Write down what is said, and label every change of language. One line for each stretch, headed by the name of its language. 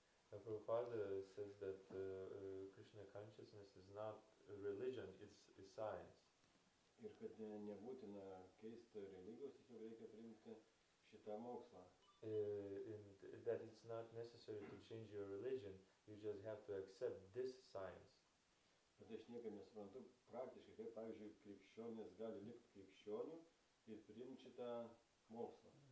English: Prabhupada says that Krishna consciousness is not a religion, it's science.
Lithuanian: Ir kad nebūtina keisti religijos, tiesiog reikia priimti šitą mokslą.
English: And that it's not necessary to change your religion, you just have to accept this science.
Lithuanian: Bet aš niekaip nesuprantu praktiškai, kaip, pavyzdžiui, krikščionis gali likti krikščioniu ir priimti šitą mokslą.